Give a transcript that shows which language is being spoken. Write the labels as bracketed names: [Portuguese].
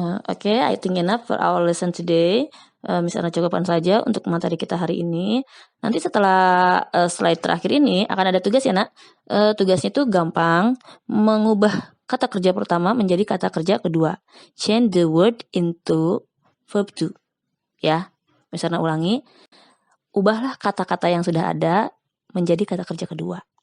[English] Okay, I think enough for our lesson today. [Indonesian] Misalnya cukupkan saja untuk materi kita hari ini. Nanti setelah slide terakhir ini akan ada tugas ya nak. Tugasnya itu gampang, mengubah kata kerja pertama menjadi kata kerja kedua. [English] Change the word into verb to. [Indonesian] Ya, misalnya ulangi. Ubahlah kata-kata yang sudah ada menjadi kata kerja kedua.